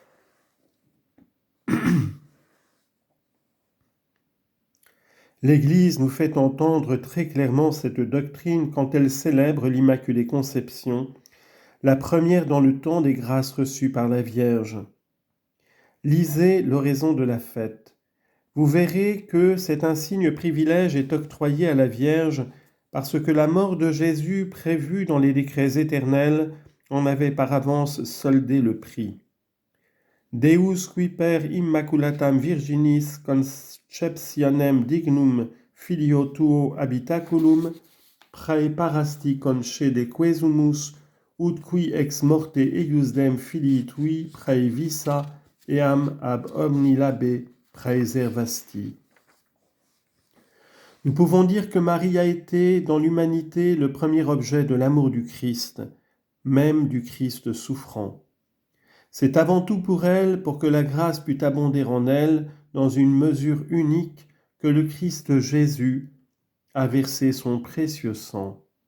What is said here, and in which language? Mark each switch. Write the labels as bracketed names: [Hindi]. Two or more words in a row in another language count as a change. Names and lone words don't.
[French] L'Église nous fait entendre très clairement cette doctrine quand elle célèbre l'Immaculée Conception, la première dans le temps des grâces reçues par la Vierge. Lisez l'oraison de la fête. Vous verrez que cet insigne privilège est octroyé à la Vierge parce que la mort de Jésus, prévue dans les décrets éternels, en avait par avance soldé le prix. [Latin] Deus qui per immaculatam virginis conceptionem dignum filio tuo habitaculum praeparasti concede quesumus ut qui ex morte eiusdem filii tui praevisa eam ab omni labe praeservasti. [French] Nous pouvons dire que Marie a été dans l'humanité le premier objet de l'amour du Christ, même du Christ souffrant. C'est avant tout pour elle, pour que la grâce pût abonder en elle dans une mesure unique, que le Christ Jésus a versé son précieux sang.